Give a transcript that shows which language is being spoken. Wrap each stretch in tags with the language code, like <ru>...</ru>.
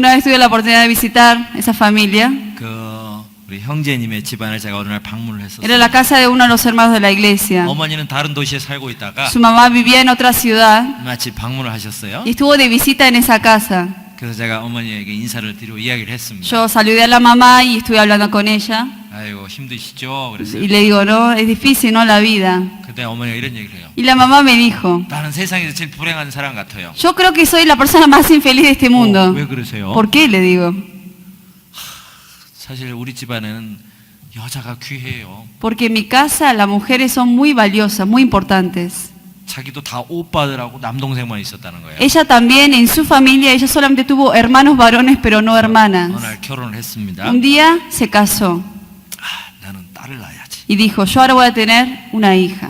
<es>Una vez tuve la oportunidad de visitar esa familia.</es> <ko>그 우리 형제님의 집안을 제가 어느 날 방문을 했었어요.</ko> <es>Era la casa de uno de los hermanos de la iglesia.</es> <ko>어머니는 다른 도시에 살고 있다가</ko> <es>Su mamá vivía en otra ciudad</es> <ko>마치 방문을 하셨어요.</ko> <es>y estuvo de visita en esa casa.</es> <ko>그래서 제가 어머니에게 인사를 드리고 이야기를 했습니다.</ko> <es>Yo saludé a la mamá y estuve hablando con ella.</es> <ko>아이고 힘드시죠? 그랬어요.</ko> <es>Y le digo, no, es difícil, ¿no? La vida.</es> <ko>그때 어머니가 이런 얘기를 해요.</ko> <es>Y la mamá me dijo,</es> <ko>나는 세상에서 제일 불행한 사람 같아요.</ko> <es>yo creo que soy la persona más infeliz de este mundo.</es> <ko>왜 그러세요?</ko> <es>¿Por qué? Le digo.</es> <ko>사실 우리 집안에는 여자가 귀해요.</ko> <es>Porque en mi casa las mujeres son muy valiosas, muy importantes.</es> <ko>자기도 다 오빠들하고 남동생만 있었다는 거예요.</ko> <es>Ella también, en su familia, ella solamente tuvo hermanos varones, pero no</es> <ko>어느</ko> <es>hermanas.</es> <ko>날 결혼을 했습니다.</ko> <es>Un día se casó</es> <ko>나는 딸을 낳아야지.</ko> <es>y dijo, yo ahora voy a tener una hija.</es>